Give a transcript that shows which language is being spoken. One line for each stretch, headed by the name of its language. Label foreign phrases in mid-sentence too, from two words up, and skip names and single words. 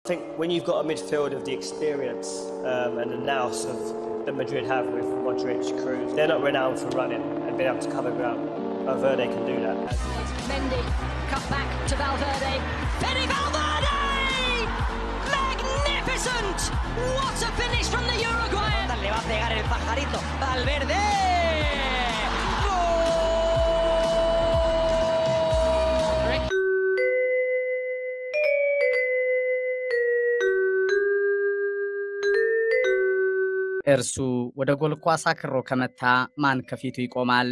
English: I think when you've got a midfield of the experience and the nous of that Madrid have with Modric, Kroos, they're not renowned for running and being able to cover ground. Valverde can do that. Mendy, cut back to Valverde. Fede Valverde! Magnificent! What a finish from the Uruguayan!
Spanish: Le va a pegar el pajarito. Valverde!
Amharic: እርሱ ወደ ጎል ኳስ አክሮ ከመታ ማን ከፊቱ ይቆማል?